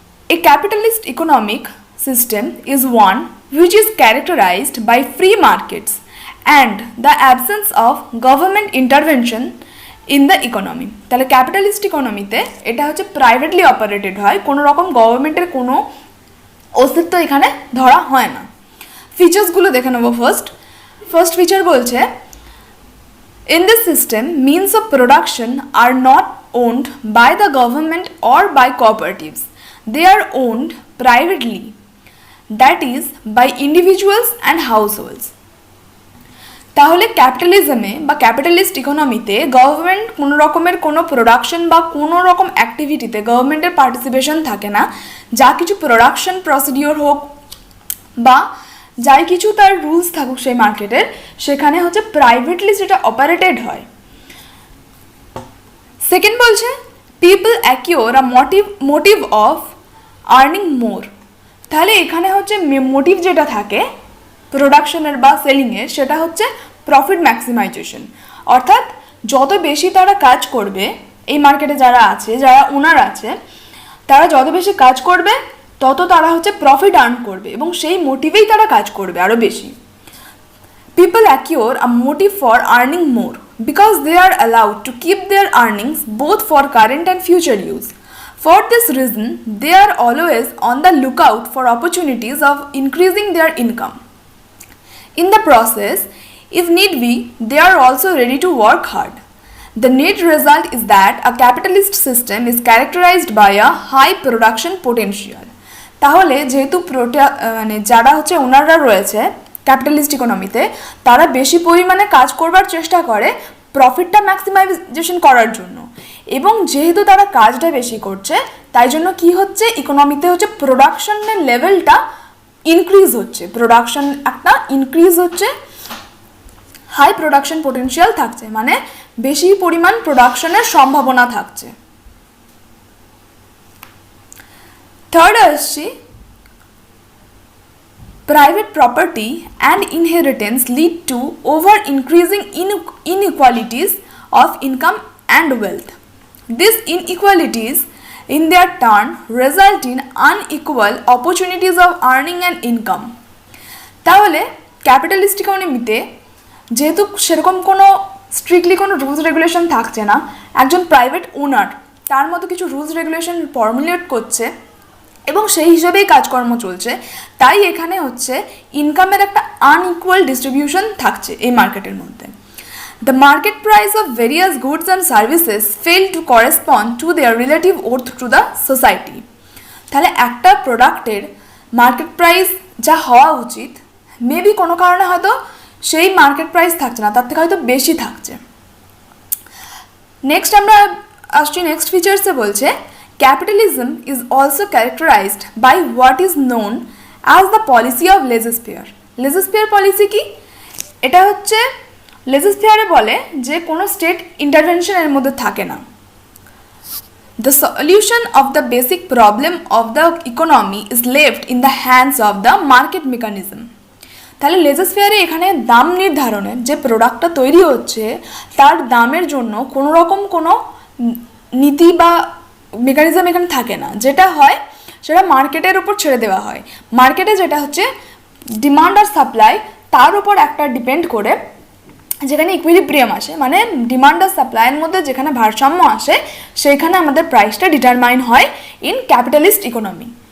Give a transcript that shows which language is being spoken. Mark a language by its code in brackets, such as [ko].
[en] A capitalist economic system is one which is characterised by free markets and the absence of government intervention in the economy. [bn] তাহলে capitalist ইকোনমিতে এটা হচ্ছে privately operated হয়, কোনো রকম গভর্নমেন্টের কোনো অস্তিত্ব এখানে ধরা হয় না। ফিচার্সগুলো দেখে নেবো। ফার্স্ট ফিচার বলছে, [en] in this system, means of production are not owned by the government or by cooperatives. They are owned privately, that is, by individuals and households. [bn] তাহলে ক্যাপিটালিজমে বা ক্যাপিটালিস্ট ইকোনমিতে গভর্নমেন্ট কোনো রকমের কোনো প্রোডাকশন বা কোনো রকম অ্যাক্টিভিটিতে গভর্নমেন্টের পার্টিসিপেশন থাকে না। যা কিছু প্রোডাকশন প্রসিডিওর হোক বা যাই কিছু তার রুলস থাকুক সেই মার্কেটের, সেখানে হচ্ছে প্রাইভেটলি যেটা অপারেটেড হয়। সেকেন্ড বলছে, [en] People acquire a motive of earning more. [bn] তাহলে এখানে হচ্ছে মোটিভ যেটা থাকে প্রোডাকশনের বা সেলিংয়ের, সেটা হচ্ছে প্রফিট ম্যাক্সিমাইজেশন। অর্থাৎ যত বেশি তারা কাজ করবে, এই মার্কেটে যারা আছে, যারা ওনার আছে, তারা যত বেশি কাজ করবে তত তারা হচ্ছে প্রফিট আর্ন করবে এবং সেই মোটিভেই তারা কাজ করবে আরও বেশি। [en] People acquire a motive for earning more because they are allowed to keep their earnings both for current and future use. For this reason they are always on the look out for opportunities of increasing their income. In the process, if need be, they are also ready to work hard. The net result is that a capitalist system is characterized by a high production potential. [bn] তাহলে যেহেতু মানে যারা হচ্ছে ওনাররা রয়েছে capitalist ইকোনমিতে, তারা বেশি পরিমাণে কাজ করবার চেষ্টা করে প্রফিটটা ম্যাক্সিমাইজেশন করার জন্য, এবং যেহেতু তারা কাজটা বেশি করছে তাই জন্য কি হচ্ছে ইকোনমিতে হচ্ছে প্রোডাকশনের লেভেলটা ইনক্রিজ হচ্ছে, প্রোডাকশন একটা ইনক্রিজ হচ্ছে, হাই প্রোডাকশন পোটেনশিয়াল থাকছে, মানে বেশি পরিমাণ প্রোডাকশনের সম্ভাবনা থাকছে। থার্ড আসছি, [en] private property and inheritance lead to over increasing inequalities of income and wealth. These inequalities in their turn result in unequal opportunities of earning and income. [bn] তাহলে ক্যাপিটালিস্ট ইকোনমিতে যেহেতু সেরকম কোনো স্ট্রিক্টলি কোনো রুলস রেগুলেশন থাকছে না, একজন private ওনার তার মতো কিছু রুলস রেগুলেশন ফর্মুলেট করছে এবং সেই হিসাবেই কাজকর্ম চলছে, তাই এখানে হচ্ছে ইনকামের একটা আনইকুয়াল ডিস্ট্রিবিউশন থাকছে এই মার্কেটের মধ্যে। [en] The market price of various goods and services fail to correspond to their relative worth to the society. [bn] তাহলে একটা প্রোডাক্টের মার্কেট প্রাইস যা হওয়া উচিত মেবি কোনো কারণে হয়তো সেই মার্কেট প্রাইস থাকছে না, তার থেকে হয়তো বেশি থাকছে। নেক্সট আমরা আসছি নেক্সট ফিচার্সে, বলছে [en] Capitalism is also characterised by what is known as the policy of laissez-faire. [bn] লেজিসফেয়ার policy কি? এটা হচ্ছে লেজিসফেয়ারে বলে যে কোনো স্টেট ইন্টারভেনশনের মধ্যে থাকে না। [en] The solution of the basic problem of the economy is left in the hands of the market mechanism. [bn] তাহলে লেজিসফেয়ারে এখানে দাম নির্ধারণের যে প্রোডাক্টটা তৈরি হচ্ছে তার দামের জন্য কোনো রকম কোনো নীতি বা মেকানিজম এখানে থাকে না, যেটা হয় সেটা মার্কেটের উপর ছেড়ে দেওয়া হয়। মার্কেটে যেটা হচ্ছে ডিমান্ড আর সাপ্লাই তার উপর একটা ডিপেন্ড করে, যেখানে ইকুইলিব্রিয়াম আসে, মানে ডিমান্ড আর সাপ্লাইয়ের মধ্যে যেখানে ভারসাম্য আসে সেইখানে আমাদের প্রাইসটা ডিটারমাইন হয় [en] In capitalist economy.